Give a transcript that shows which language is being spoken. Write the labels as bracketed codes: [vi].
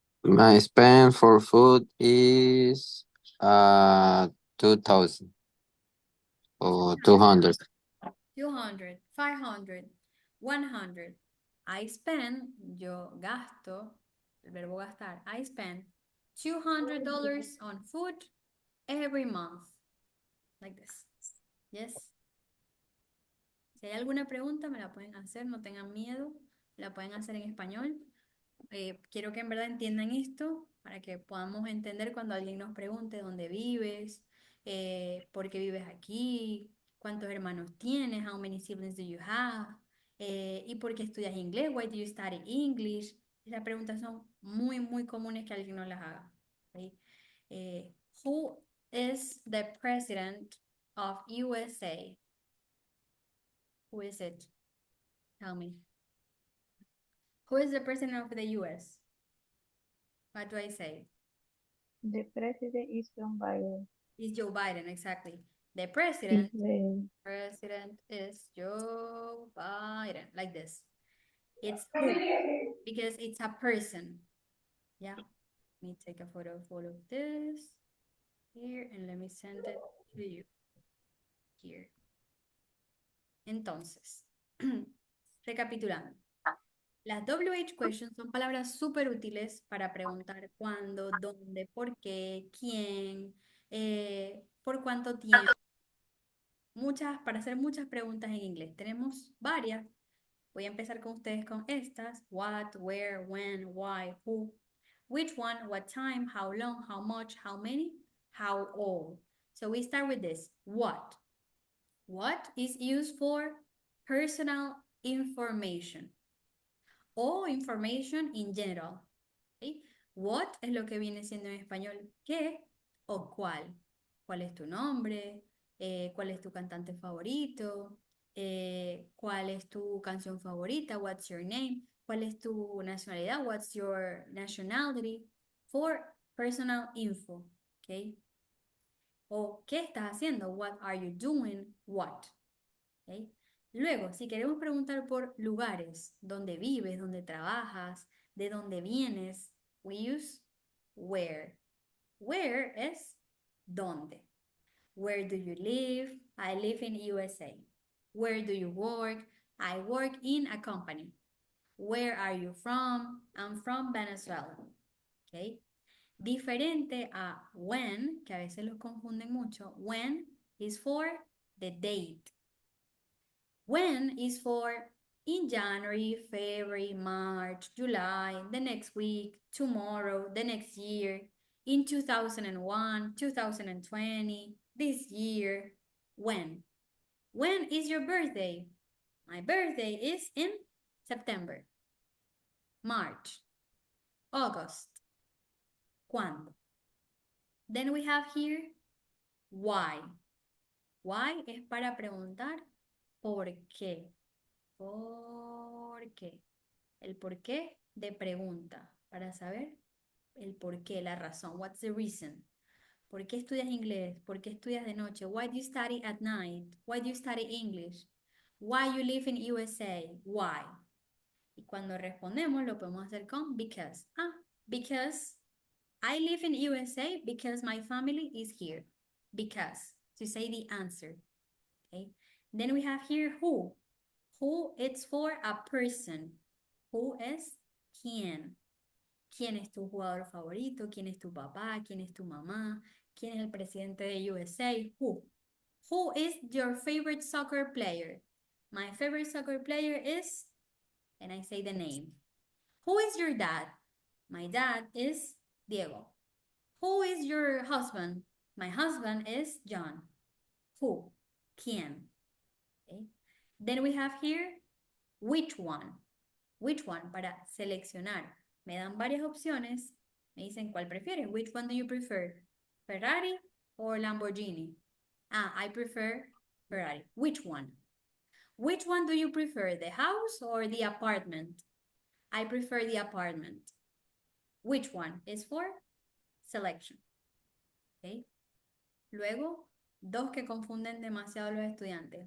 [en] My spend for food is 2,000 or 200. 200, 500, 100. I spend, [es] yo gasto, el verbo gastar, [en] I spend $200 on food every month. Like this. Yes. [es] Si hay alguna pregunta, me la pueden hacer, no tengan miedo, la pueden hacer en español. Quiero que en verdad entiendan esto para que podamos entender cuando alguien nos pregunte dónde vives, por qué vives aquí, cuántos hermanos tienes, [en] how many siblings do you have, [es] y por qué estudias inglés, [en] why do you study English. [es] Esas preguntas son muy, muy comunes que alguien nos las haga. ¿Ok? [en] Who is the president of USA? Who is it? Tell me. Who is the president of the US? What do I say? The president is Joe Biden. It's Joe Biden, exactly. The Is president the is Joe Biden, like this. It's who, because it's a person. Yeah. Let me take a photo of all of this here and let me send it to you here. [es] Entonces, recapitulando. Las WH questions son palabras súper útiles para preguntar cuándo, dónde, por qué, quién, por cuánto tiempo. Para hacer muchas preguntas en inglés. Tenemos varias. Voy a empezar con ustedes con estas. [en] What, where, when, why, who. Which one, what time, how long, how much, how many, how old. So we start with this. What? What is used for personal information o information in general. ¿Okay? [es] What es lo que viene siendo en español qué o cuál. ¿Cuál es tu nombre? ¿Cuál es tu cantante favorito? ¿Cuál es tu canción favorita? [en] What's your name? [es] ¿Cuál es tu nacionalidad? [en] What's your nationality? For personal info, ¿ok? [es] O ¿qué estás haciendo? [en] What are you doing? What? ¿Ok? [es] Luego, si queremos preguntar por lugares, dónde vives, dónde trabajas, de dónde vienes, [en] we use where. Where [es] es dónde. [en] Where do you live? I live in USA. Where do you work? I work in a company. Where are you from? I'm from Venezuela. ¿Ok? [es] Diferente a when, que a veces los confunden mucho. [en] When is for the date. When is for in January, February, March, July, the next week, tomorrow, the next year, in 2001, 2020, this year. When? When is your birthday? My birthday is in September, March, August. ¿Cuándo? Then we have here why. [es] Why es para preguntar por qué. ¿Por qué? El por qué de pregunta, para saber el por qué, la razón. [en] What's the reason? [es] ¿Por qué estudias inglés? ¿Por qué estudias de noche? [en] Why do you study at night? Why do you study English? Why you live in USA? Why? [es] Y cuando respondemos lo podemos hacer con because. [en] Because I live in USA because my family is here. Because, to say the answer. Okay. Then we have here who. Who, it's for a person. [es] Who es quién. ¿Quién es tu jugador favorito? ¿Quién es tu papá? ¿Quién es tu mamá? ¿Quién es el presidente de USA? [en] Who? Who is your favorite soccer player? My favorite soccer player is, and I say the name. Who is your dad? My dad is Diego. Who is your husband? My husband is John. Who? ¿Quién? Okay. Then we have here, which one? Which one? [es] Para seleccionar. Me dan varias opciones. Me dicen, ¿cuál prefieres? [en] Which one do you prefer? [es] ¿Ferrari or Lamborghini? [en] I prefer Ferrari. Which one? Which one do you prefer? The house or the apartment? I prefer the apartment. Which one is for selection? Okay. [es] Luego, dos que confunden demasiado los estudiantes.